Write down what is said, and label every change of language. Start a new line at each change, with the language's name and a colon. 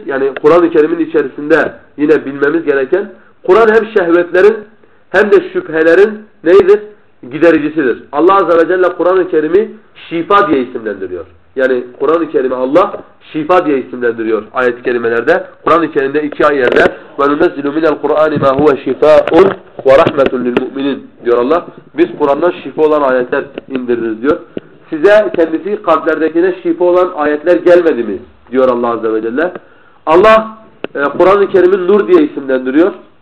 Turkish: Yani Kur'an-ı Kerim'in içerisinde yine bilmemiz gereken Kur'an hem şehvetlerin hem de şüphelerin neyidir? Gidericisidir. Allah Azze ve Celle Kur'an-ı Kerim'i şifa diye isimlendiriyor. Yani Kur'an-ı Kerim'i Allah şifa diye isimlendiriyor ayet-i kerimelerde. Kur'an-ı Kerim'de iki ayette
Arabic: وَنُنَزِّلُ مِنَ الْقُرْآنِ مَا هُوَ شِفَاءٌ وَرَحْمَةٌ لِلْمُؤْمِنِينَ
Turkish: diyor Allah. Biz Kur'an'dan şifa olan ayetler indiririz diyor. Size kendisi kalplerdekine şifa olan ayetler gelmedi mi? Diyor Allah Azze ve Celle. Allah Kur'an-ı Kerim'i nur diye isimlendiriyor.